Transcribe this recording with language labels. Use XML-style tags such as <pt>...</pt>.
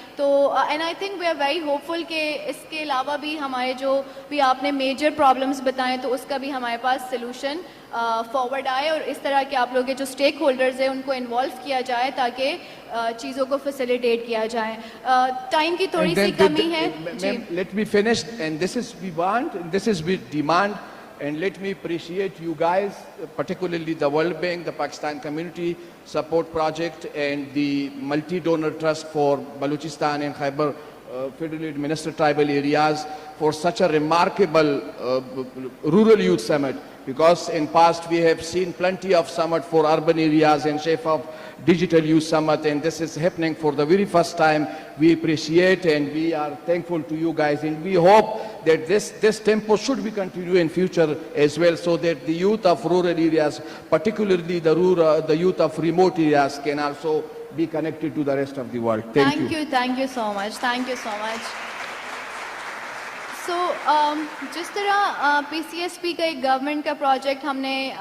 <ur>تو</ur> <en>and I think we are very hopeful</en> <ur>کہ اس کے علاوہ بھی ہمارے جو بھی آپ نے میجر پرابلمس بتائیں تو اس کا بھی ہمارے پاس سلوشن فارورڈ آئے اور اس طرح کے آپ لوگ کے جو اسٹیک ہولڈرز ہیں ان کو انوالو کیا جائے تاکہ چیزوں کو فیسیلیٹیٹ کیا جائے. ٹائم کی تھوڑی سی کمی ہے.</ur> <en>Let me finish, and this is we want, and this is we demand, and let me appreciate you guys, particularly the World Bank, the Pakistan Community Support Project, and the Multi-Donor Trust for Balochistan and Khyber Federally Administered Tribal Areas for such a remarkable rural youth summit. Because in past we have seen plenty of summit for urban areas and shape of digital youth summit, and this is happening for the very first time. We appreciate and we are thankful to you guys, and we hope that this tempo should be continue in future as well, so that the youth of rural areas, particularly the youth of remote areas, can also be connected to the rest of the world. Thank you. Thank you so much. Thank you so much.</en> <ur>سو جس طرح پی C S P کا ایک government کا project ہم نے</ur>